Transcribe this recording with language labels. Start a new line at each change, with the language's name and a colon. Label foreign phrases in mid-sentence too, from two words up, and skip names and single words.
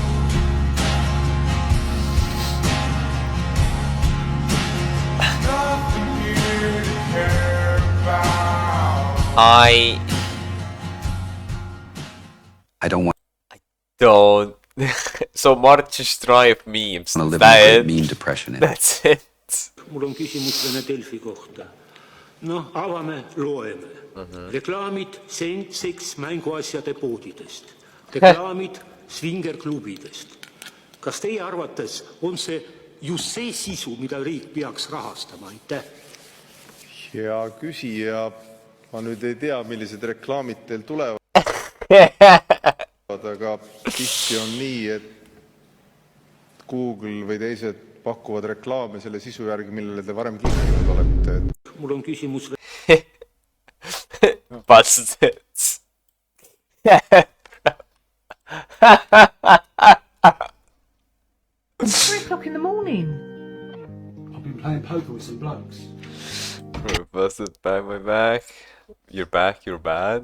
English: I don't want Don't. So March is dry of memes. to live in That a it? great meme depression. That's it.
Estonian: Mul on küsimus Vene Delfi kohta. Noh, avame, loeme. Reklaamid seks mänguasjade poodidest. Reklaamid svingerklubidest. Kas teie arvates on see just see sisu, mida riik peaks rahastama? Aitäh! Hea küsija, ma nüüd ei tea, millised reklaamid teil tulevad, aga tihti on nii, et Google või teised pakuvad reklaame selle sisu järgi, millele te varem klikkinud olete. Mul on küsimus...
English: Bastards. 3:00 in the morning. I've been playing poker with some blokes. Busted back my back. You're back, you're bad.